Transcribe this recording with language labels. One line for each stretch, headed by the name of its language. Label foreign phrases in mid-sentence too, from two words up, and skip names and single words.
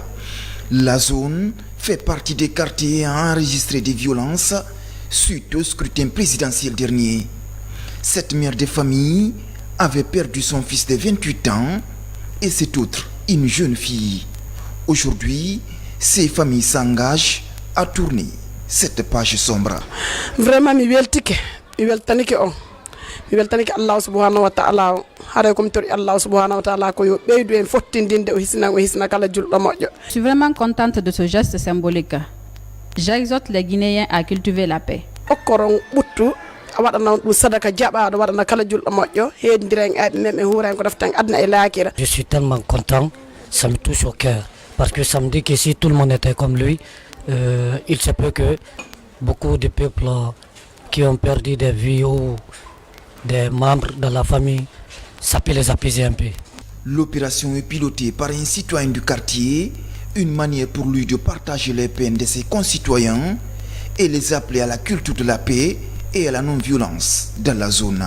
French: La zone fait partie des quartiers à enregistrer des violences suite au scrutin présidentiel dernier. Cette mère de famille avait perdu son fils de 28 ans et cet autre, une jeune fille. Aujourd'hui, ces familles s'engagent à tourner cette page sombre. Vraiment,
Fula: mi weltanike on. Mi weltanike
Arabic: Allah subhanahu wa ta'ala.
Fula: Hare kom tori
Arabic: Allah subhanahu wa ta'ala
Fula: ko yo beydu en fottindinde o hisna kala juldo mojo.
French: Je suis vraiment contente de ce geste symbolique. J'exhorte les Guinéens à cultiver la paix.
Fula: Okoron buttu wadana dum sadaka jaba do wadana kala juldo mojo heddiren abi mem e huran ko daftan adna e lakira.
French: Je suis tellement content, ça me touche au cœur parce que ça me dit que si tout le monde était comme lui, il se peut que beaucoup de peuples qui ont perdu des vies ou des membres de la famille, ça peut les apaiser un peu. L'opération est pilotée par un citoyen du quartier, une manière pour lui de partager les peines de ses concitoyens et les appeler à la culture de la paix et à la non-violence dans la zone.